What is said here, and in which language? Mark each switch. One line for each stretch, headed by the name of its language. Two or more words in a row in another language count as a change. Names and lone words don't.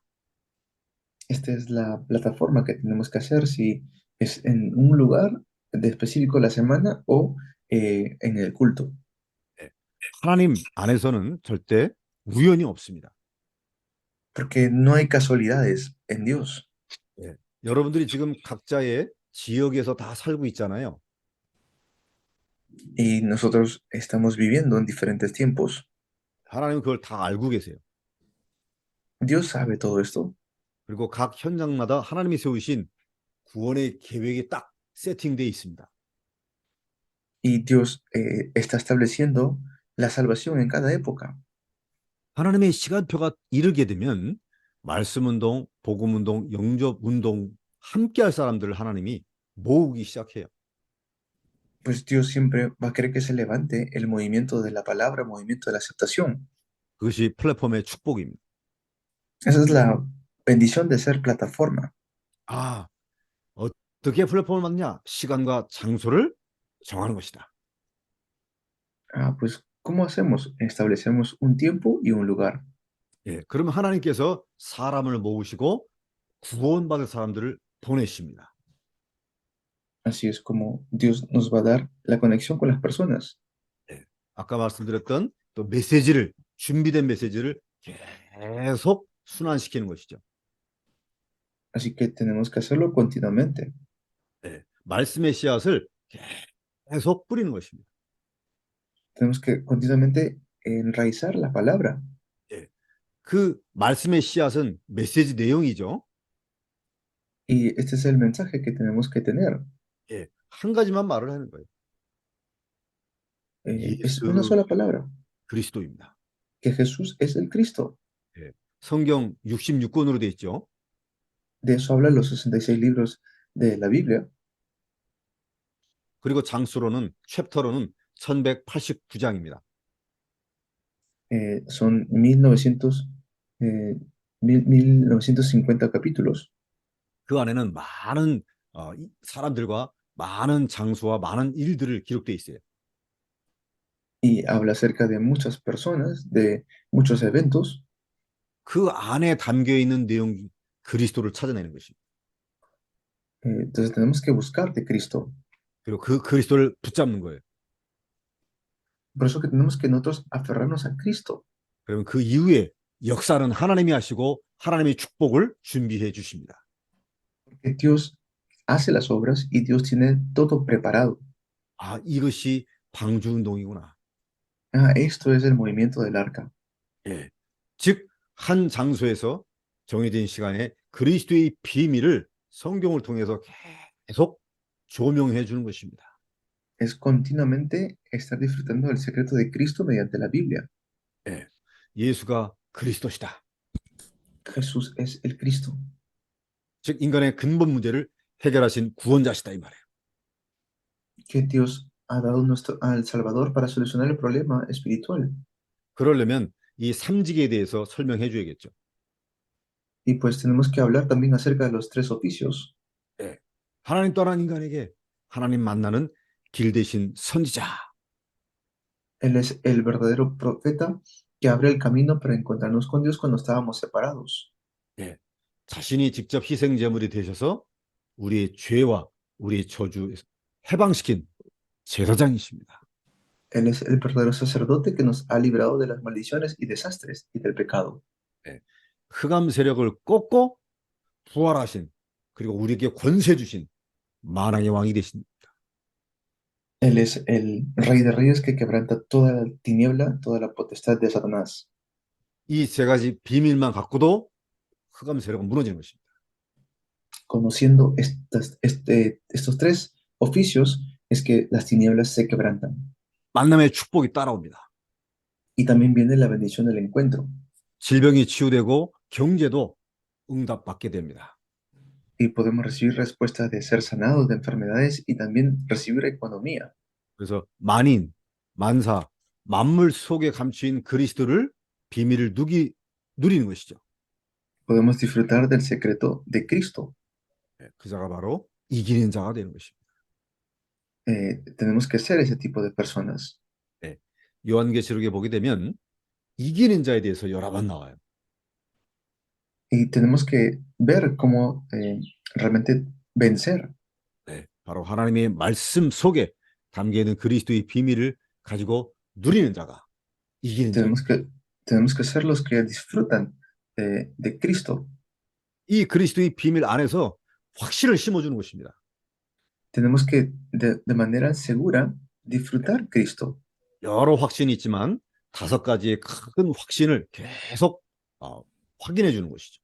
Spanish: Esta es la plataforma que tenemos que hacer si es en un lugar de específico la semana o en el culto.
Korean: 하나님 안에서는 절대 우연이 없습니다.
Spanish: Porque no hay casualidades en Dios.
Korean: 여러분들이 지금 각자의 지역에서 다 살고 있잖아요.
Spanish: Y nosotros estamos viviendo en diferentes tiempos.
Korean: 하나님은 그걸 다 알고 계세요.
Spanish: Dios sabe todo esto.
Korean: 그리고 각 현장마다 하나님이 세우신 구원의 계획이 딱 세팅되어 있습니다.
Spanish: Y Dios está estableciendo la salvación en cada época.
Korean: 하나님의 시간표가 이르게 되면 말씀 운동, 복음 운동, 영접 운동 함께 할 사람들을 하나님이 모으기 시작해요.
Spanish: Pues Dios siempre va a querer que se levante el movimiento de la palabra, el movimiento de la aceptación.
Korean: 그것이 플랫폼의 축복입니다.
Spanish: Esa es la bendición de ser plataforma.
Korean: 아, 어떻게 플랫폼을 만드냐? 시간과 장소를 정하는 것이다.
Spanish: Ah, pues, ¿cómo hacemos? Establecemos un tiempo y un lugar.
Korean: 예, 그러면 하나님께서 사람을 모으시고 구원받을 사람들을 보내십니다.
Spanish: Así es como Dios nos va a dar la conexión con las personas.
Korean: 아까 말씀드렸던 또 메시지를, 준비된 메시지를 계속 순환시키는 것이죠.
Spanish: Así que tenemos que hacerlo continuamente.
Korean: 말씀의 씨앗을 계속 뿌리는 것입니다.
Spanish: Tenemos que continuamente enraizar la palabra.
Korean: 그 말씀의 씨앗은 메시지 내용이죠.
Spanish: Y este es el mensaje que tenemos que tener.
Korean: 한 가지만 말을 하는 거예요.
Spanish: Es una
Korean: 예수
Spanish: sola palabra,
Korean: 그리스도입니다.
Spanish: que Jesús es el Cristo.
Korean: 성경 66권으로 되어 있죠.
Spanish: De eso hablan los 66 libros de la Biblia.
Korean: 그리고 장수로는 챕터로는 1189장입니다.
Spanish: Son 1950 capítulos.
Korean: 그 안에는 많은 사람들과 많은 장수와 많은 일들을 기록되어 있어요.
Spanish: Y habla acerca de muchas personas, de muchos eventos.
Korean: 그 안에 담겨 있는 내용 그리스도를 찾아내는 것입니다.
Spanish: Entonces tenemos que buscar de Cristo.
Korean: 그리고 그 그리스도를 붙잡는 거예요.
Spanish: Por eso que tenemos que nosotros aferrarnos a Cristo.
Korean: 그러면 그 이후에 역사는 하나님이 하시고 하나님의 축복을 준비해 주십니다.
Spanish: Porque Dios hace las obras y Dios tiene todo preparado.
Korean: 아, 이것이 방주 운동이구나.
Spanish: Ah, esto es el movimiento del arca.
Korean: 즉, 한 장소에서 정해진 시간에 그리스도의 비밀을 성경을 통해서 계속 조명해 주는 것입니다.
Spanish: Es continuamente estar disfrutando del secreto de Cristo mediante la Biblia.
Korean: 예수가 그리스도시다.
Spanish: Jesús es el Cristo.
Korean: 즉, 인간의 근본 문제를 해결하신 구원자시다 이 말이에요.
Spanish: Que Dios ha dado al Salvador para solucionar el problema espiritual.
Korean: 그러려면 이 삼직에 대해서 설명해 줘야겠죠.
Spanish: Y pues tenemos que hablar también acerca de los tres oficios.
Korean: 하나님 떠난 인간에게 하나님 만나는 길 대신 선지자.
Spanish: Él es el verdadero profeta que abre el camino para encontrarnos con Dios cuando estábamos separados.
Korean: 자신이 직접 희생제물이 되셔서 우리의 죄와 우리의 저주 해방시킨 제사장이십니다.
Spanish: Él es el verdadero sacerdote que nos ha librado de las maldiciones y desastres y del pecado.
Korean: 흑암 세력을 꺾고 부활하신 그리고 우리에게 권세 주신 만왕의 왕이 되십니다.
Spanish: Él es el Rey de Reyes que quebranta toda la tiniebla, toda la potestad de Satanás.
Korean: 이 세 가지 비밀만 갖고도 흑암 세력은 무너지는 것입니다.
Spanish: Conociendo estos tres oficios es que las tinieblas se quebrantan.
Korean: 만남의 축복이 따라옵니다.
Spanish: Y también viene la bendición del encuentro.
Korean: 질병이 치유되고 경제도 응답받게 됩니다.
Spanish: Y podemos recibir respuestas de ser sanados de enfermedades y también recibir economía.
Korean: 그래서 만인, 만사, 만물 속에 감추인 그리스도를 비밀을 누리는 것이죠.
Spanish: Podemos disfrutar del secreto de Cristo.
Korean: 그 자가 바로 이기는 자가 되는 것입니다.
Spanish: Tenemos que ser ese tipo de personas.
Korean: 요한계시록에 보게 되면 이기는 자에 대해서 여러 번 나와요.
Spanish: Y tenemos que ver cómo realmente vencer.
Korean: 바로 하나님의 말씀 속에 담겨있는 그리스도의 비밀을 가지고 누리는 자가 이기는 자.
Spanish: Tenemos que ser los que disfrutan de Cristo.
Korean: 이 그리스도의 비밀 안에서 확신을 심어주는 것입니다.
Spanish: Tenemos que de manera segura disfrutar Cristo.
Korean: 여러 확신이 있지만 5가지의 큰 확신을 계속 확인해 주는 것이죠.